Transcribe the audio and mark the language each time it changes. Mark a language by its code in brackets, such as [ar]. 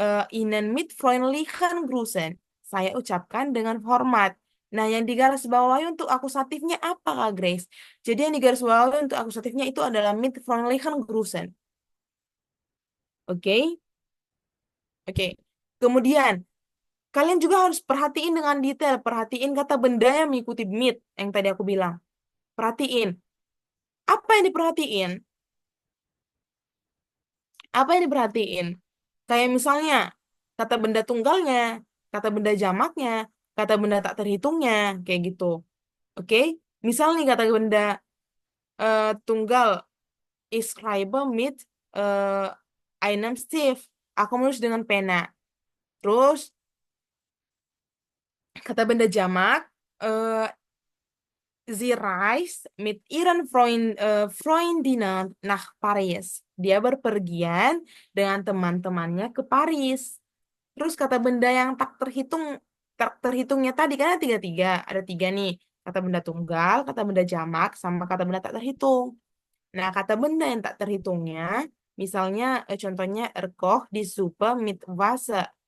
[de] Ihnen mit freundlichen Grußen. [id] Saya ucapkan dengan hormat. Nah, yang digaris bawahi untuk akusatifnya apa, Kak Grace? Jadi yang digaris bawahi untuk akusatifnya itu adalah [de] mit freundlichen Grußen. [id] Oke? Oke. Kemudian, kalian juga harus perhatiin dengan detail. Perhatiin kata benda yang mengikuti mit yang tadi aku bilang. Perhatiin. Apa yang diperhatiin? Apa yang diperhatiin? Kayak misalnya, kata benda tunggalnya, kata benda jamaknya, kata benda tak terhitungnya, kayak gitu. Oke? Misal nih kata benda tunggal, [de] ich schreibe mit einem Stift. [id] Aku menulis dengan pena. Terus, kata benda jamak, eh, [de] sie reist mit ihren Freundinnen nach Paris. [id] Dia berpergian dengan teman-temannya ke Paris. Terus kata benda yang tak terhitungnya tadi kan ada tiga nih. Kata benda tunggal, kata benda jamak, sama kata benda tak terhitung. Nah, kata benda yang tak terhitungnya, misalnya contohnya [de] erkoch di Suppe mit Wasser.